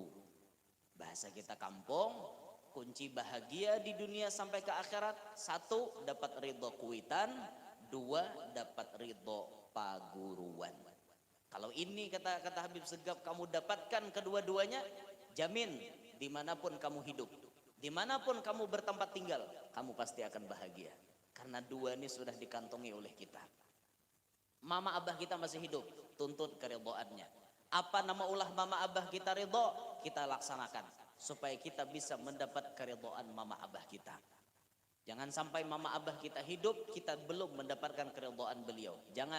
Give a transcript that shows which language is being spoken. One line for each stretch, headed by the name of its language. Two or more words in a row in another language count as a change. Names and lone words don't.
Banjar: Bahasa kita kampung, kunci bahagia di dunia sampai ke akhirat, 1 dapat ridho kuitan, 2 dapat ridho paguruan. Kalau ini kata Habib Segaf kamu dapatkan kedua-duanya, jamin dimanapun kamu hidup, dimanapun kamu bertempat tinggal, kamu pasti akan bahagia. Karena 2 ini sudah dikantongi oleh kita. Mama abah kita masih hidup, tuntut keridhoannya. Apa nama ulah mama abah kita ridho, kita laksanakan supaya kita bisa mendapat keridhoan mama abah kita. Jangan sampai mama abah kita hidup, kita belum mendapatkan keridhoan beliau. Jangan.